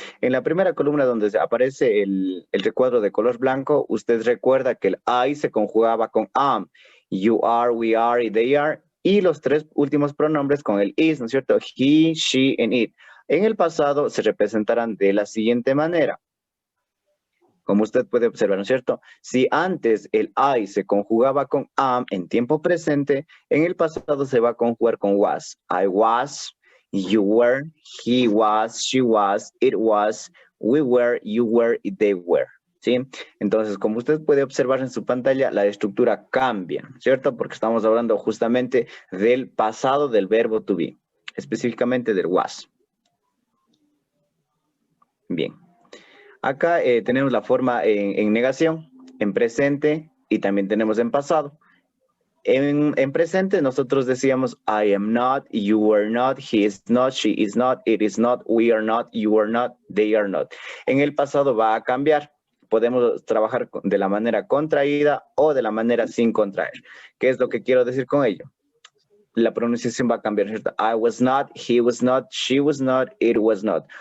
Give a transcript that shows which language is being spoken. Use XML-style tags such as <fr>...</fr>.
<es>En la primera columna donde aparece el recuadro de color blanco, usted recuerda que el I se conjugaba con am, you are, we are y they are, y los tres últimos pronombres con el is, ¿no es cierto? He, she, and it. En el pasado se representarán de la siguiente manera. Como usted puede observar, ¿no es cierto? Si antes el I se conjugaba con am en tiempo presente, en el pasado se va a conjugar con was.</es> <en>I was, you were, he was, she was, it was, we were, you were, y they were.</en> <es>¿Sí? Entonces, como usted puede observar en su pantalla, la estructura cambia, ¿cierto? Porque estamos hablando justamente del pasado del verbo to be, específicamente del was. Bien. Acá tenemos la forma en negación, en presente y también tenemos en pasado.</es> <en>En presente nosotros decíamos I am not, you were not, he is not, she is not, it is not, we are not, you are not, they are not.</en> <es>En el pasado va a cambiar. Podemos trabajar de la manera contraída o de la manera sin contraer. ¿Qué es lo que quiero decir con ello? La pronunciación va a cambiar, ¿cierto?</es> <en>I was not, he was not, she was not, it was not.</en>